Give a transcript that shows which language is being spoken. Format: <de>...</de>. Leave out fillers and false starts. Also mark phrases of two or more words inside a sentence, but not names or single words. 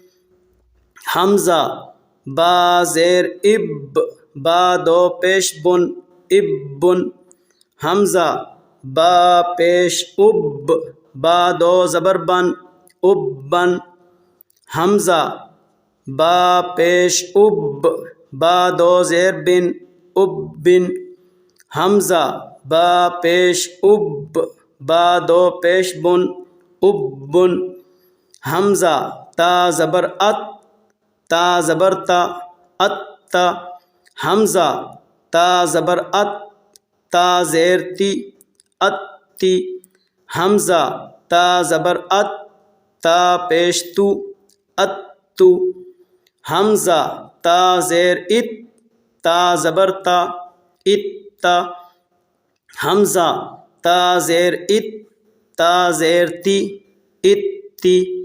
<ur>حمزہ با زیر اب، با دو پیش بن، اب بن، حمزہ با پیش اب، با دو زبر بن، اب بن، حمزہ با پیش اب، با دو زیر بن، اب بن، حمزہ با پیش اب، با دو پیش بن، اب بن، حمزہ تا زبر ات، تا زبر تا، ات تا، حمزہ تا زبر ات، تا زیر تی، ات تی، حمزہ تا زبر ات، تا پیش تو، ات تو، حمزہ تا زیر ات، تا زبر تا، ات تا، حمزہ تا زیر ات، تا زیر تی، ات تی،</ur>